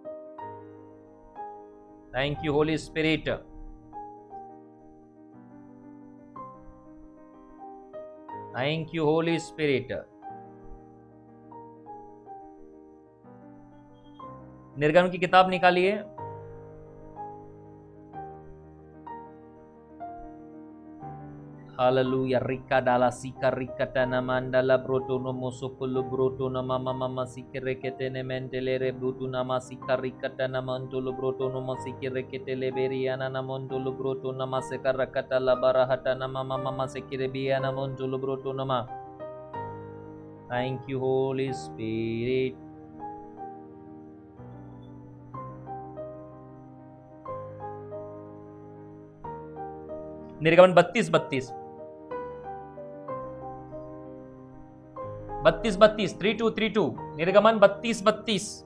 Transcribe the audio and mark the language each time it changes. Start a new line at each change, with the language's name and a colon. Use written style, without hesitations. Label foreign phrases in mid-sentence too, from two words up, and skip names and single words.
English: Thank you Holy Spirit. Thank you Holy Spirit.
Hindi: निर्गमन की किताब निकालिए, हालेलुया। रिका डाला सीका रिकटा नमंडला ब्रोटो नमो सोकुलु ब्रोटो नमा ममा सिकरे केतेने मेंटेले रे ब्रोटो नमा सिका रिकटा नमंतुलु ब्रोटो नमो सिकरे केतेले बेरियाना नमंतुलु ब्रोटो नमा सेकर रकटा लबरहटा नमा ममा सिकरे बियाना मंतुलु ब्रोटो नमा।
English: Thank you Holy Spirit.
Hindi: निर्गमन 32-32 32-32 निर्गमन 32-32।